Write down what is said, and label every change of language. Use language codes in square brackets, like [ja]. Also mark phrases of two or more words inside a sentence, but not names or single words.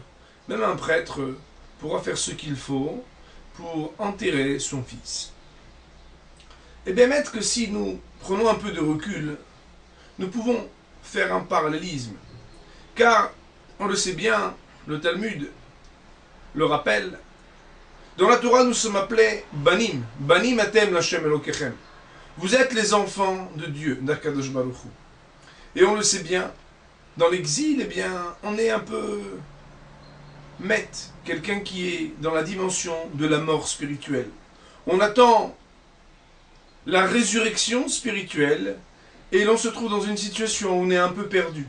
[fr] Même un prêtre pourra faire ce qu'il faut pour enterrer son fils. Et bien, maître, que si nous prenons un peu de recul, nous pouvons faire un parallélisme. Car, on le sait bien, le Talmud le rappelle, dans la Torah, nous sommes appelés Banim. [he] בנים אתם להשם אלוקיכם. [fr] Vous êtes les enfants de Dieu, d'Akadosh Baruch Hu. Et on le sait bien, dans l'exil, eh bien, on est un peu maître, quelqu'un qui est dans la dimension de la mort spirituelle. On attend la résurrection spirituelle et l'on se trouve dans une situation où on est un peu perdu.